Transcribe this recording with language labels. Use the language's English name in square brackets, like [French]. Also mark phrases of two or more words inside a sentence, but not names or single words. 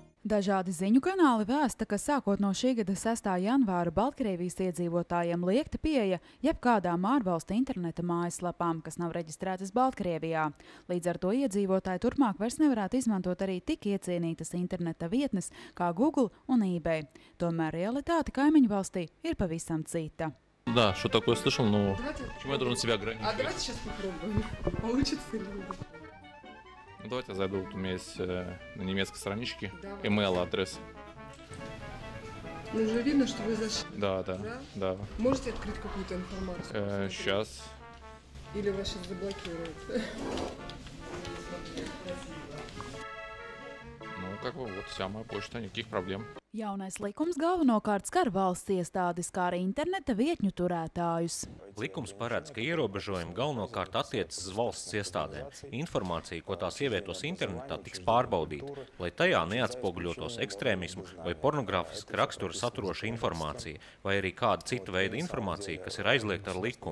[Latvian] Dažādi ziņu kanāli vēsta, ka sākot no šī gada 6. janvāra Baltkrievijas iedzīvotājiem liekta pieeja jebkādām ārvalstu interneta mājaslapām, kas nav reģistrētas Baltkrievijā. Līdz ar to iedzīvotāji turpmāk vairs nevarētu izmantot arī tik iecienītas interneta vietnes kā Google un eBay. Tomēr realitāte kaimiņu valstī ir pavisam cita. [Russian] Да, что такое слышал, но почему я должен себя ограничивать? Давайте сейчас попробуем, получится ли. Давайте я зайду, вот у меня есть на немецкой страничке Давай. email адрес. Ну, уже видно, что вы зашли. Да. Можете открыть какую-то информацию? Сейчас. Или вас сейчас заблокируют? Ну, как бы вот вся моя почта, никаких проблем. [Latvian] Jaunais likums galvenokārt skar valsts iestādes, kā arī interneta vietņu turētājus. Likums paredz, ka ierobežojumi galvenokārt attiecas uz valsts iestādēm. Informācija, ko tās ievietos internetā, tiks pārbaudīta, lai tajā neatspoguļotos ekstrēmismu vai pornogrāfiska rakstura saturoša informācija, vai arī kāda cita veida informācija, kas ir aizliegta ar likumu.